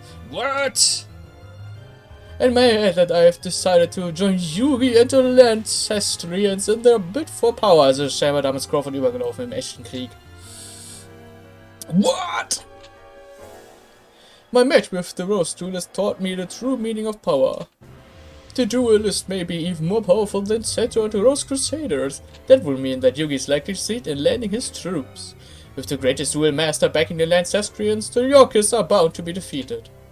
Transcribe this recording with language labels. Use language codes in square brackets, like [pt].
[en] What? And may I add that I have decided to join Yugioh and the Lancestrians in their bid for power. [de] Also scheinbar damals Crawford übergelaufen im echten Krieg. [en] What? My match with the Rose Duelist taught me the true meaning of power. The Duelist may be even more powerful than Seto and the Rose Crusaders. That will mean that Yugi is likely to succeed in landing his troops. With the greatest duel master backing the Lancestrians, the Yorkists are bound to be defeated.